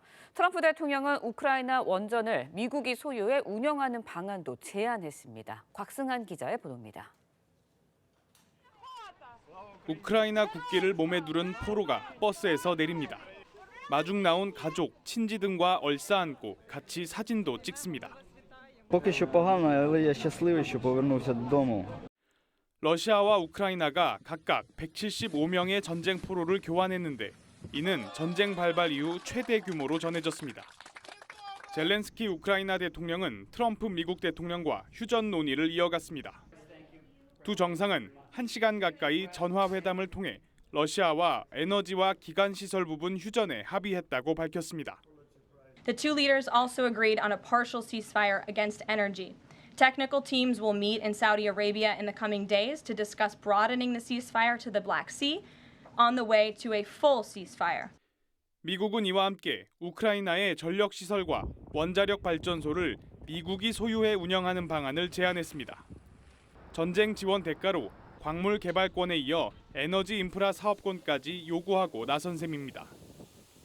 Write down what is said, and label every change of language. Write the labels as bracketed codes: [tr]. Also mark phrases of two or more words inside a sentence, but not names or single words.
[ko] 트럼프 대통령은 우크라이나 원전을 미국이 소유해 운영하는 방안도 제안했습니다. 곽승한 기자의 보도입니다. 우크라이나 국기를 몸에 두른 포로가 버스에서 내립니다. 마중 나온 가족, 친지 등과 얼싸안고 같이 사진도 찍습니다. [uk] поки що погано, але я щасливий, що повернувся додому. [ko] 러시아와 우크라이나가 각각 175명의 전쟁 포로를 교환했는데 이는 전쟁 발발 이후 최대 규모로 전해졌습니다. 젤렌스키 우크라이나 대통령은 트럼프 미국 대통령과 휴전 논의를 이어갔습니다. 두 정상은 1시간 가까이 전화회담을 통해 러시아와 에너지와 기관시설 부분 휴전에 합의했다고 밝혔습니다. [en] The two leaders also agreed on a partial ceasefire against energy. Technical teams will meet in Saudi Arabia in the coming days to discuss broadening the ceasefire to the Black Sea on the way to a full ceasefire. [ko] 미국은 이와 함께 우크라이나의 전력 시설과 원자력 발전소를 미국이 소유해 운영하는 방안을 제안했습니다. 전쟁 지원 대가로 광물 개발권에 이어 에너지 인프라 사업권까지 요구하고 나선 셈입니다.